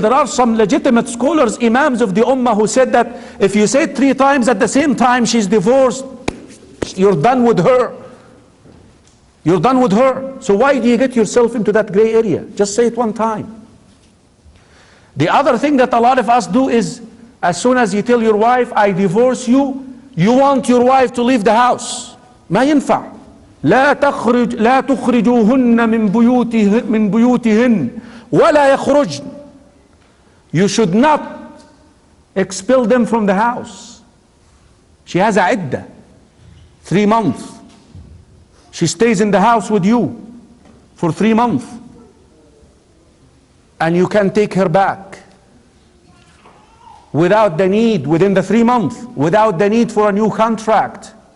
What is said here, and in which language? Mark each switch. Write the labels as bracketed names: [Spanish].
[English] There are some legitimate scholars, imams of the ummah, who said that if you say 3 times at the same time she's divorced, you're done with her. You're done with her. So why do you get yourself into that gray area? Just say it 1 time. The other thing that a lot of us do is, as soon as you tell your wife, I divorce you, you want your wife to leave the house. [Arabic] ما ينفع. لا تخرجوهن من بيوتهن ولا يخرجن. [English] You should not expel them from the house. She has a iddah, 3 months. She stays in the house with you for 3 months. And you can take her back without the need, within the 3 months, without the need for a new contract.